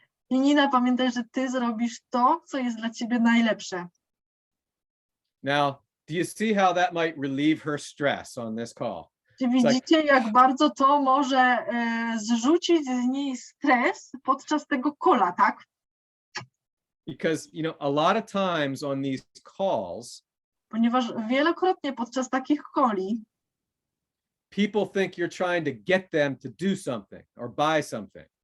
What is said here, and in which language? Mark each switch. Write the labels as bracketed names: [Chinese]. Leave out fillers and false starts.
[Polish] I Nina, pamiętaj, że ty zrobisz to, co jest dla ciebie najlepsze. [English] Now, do you see how that might relieve her stress on this call? [Polish] Czy widzicie, jak bardzo to może zrzucić z niej stres podczas tego kola, tak? [English] Because, you know, a lot of times on these calls, [Polish] ponieważ wielokrotnie podczas takich coli [English] people think you're trying to get them to do something or buy something.